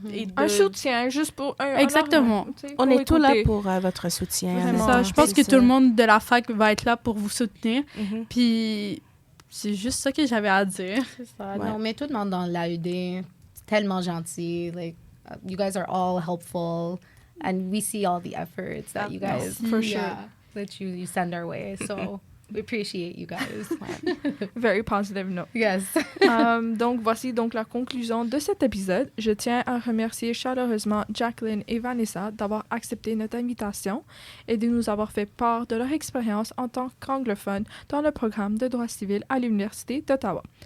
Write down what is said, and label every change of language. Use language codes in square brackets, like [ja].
[fr] Et Un soutien, juste pour un Exactement. On est tous là pour votre soutien. Vraiment. Ça, je pense que C'est tout le ça. monde de la fac va être là pour vous soutenir. Mhm. Puis, c'est juste ça que j'avais à dire. C'est ça. Ouais. Non, mais tout le monde dans l'AED, c'est tellement gentil. Like, [en] you guys are all helpful, and we see all the efforts that you guys, for sure, that you send our way. So we appreciate you guys. Very positive note. Yes. [fr] Donc, voici donc la conclusion de cet épisode. Je tiens à remercier chaleureusement Jacklyn et Vanessa d'avoir accepté notre invitation et de nous avoir fait part de leur expérience en tant qu'anglophones dans le programme de droit civil à l'Université d'Ottawa.